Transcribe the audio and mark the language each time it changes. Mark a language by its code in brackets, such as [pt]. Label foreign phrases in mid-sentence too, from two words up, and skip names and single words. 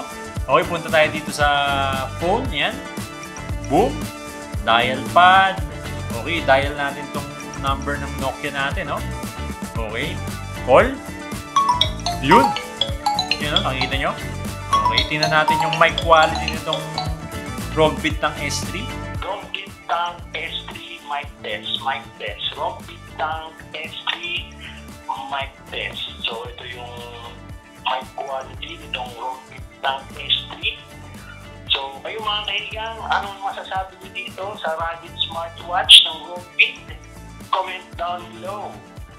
[tl] Okay, punta tayo dito sa phone. [en] Yan. Boom. Dial pad. [tl] Okay, dial natin tong number ng Nokia natin, no? Okay. Call. Yun. Yun, no? Nakikita nyo? Okay, tingnan natin yung [en] mic quality [tl] nitong ROG Bintang S3. [en] ROG Bintang S3 mic test. ROG Bintang S3 mic test. [tl] So, ito yung [en] mic quality [tl] nitong ROG Bintang S3. So, kayo mga kaibigan, anong masasabi niyo dito sa [en] rugged smartwatch [tl] ng ROG Bid? [en] Comment down below.